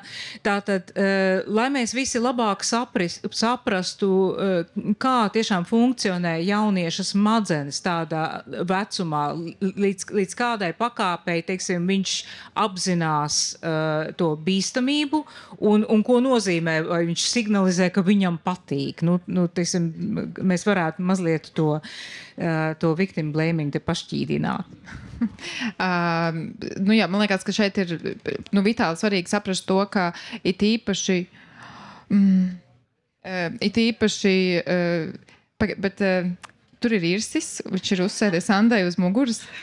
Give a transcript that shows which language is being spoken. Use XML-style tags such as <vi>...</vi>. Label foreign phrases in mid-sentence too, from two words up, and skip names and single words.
<lv>Tātad, lai mēs visi labāk saprastu, kā tiešām funkcionē jaunieša smadzenes tādā vecumā, līdz kādai pakāpei, teiksim, viņš apzinās to bīstamību, un ko nozīmē, vai viņš signalizē, ka viņam patīk. Teiksim, mēs varētu mazliet to</lv> <en>victim blaming</en> <lv>te pašķīdināt. Jā, man liekas, ka šeit ir vitāli svarīgi saprast to, ka it īpaši bet tur ir Irsis, viņš ir uzsēdies Andai uz muguras.</lv>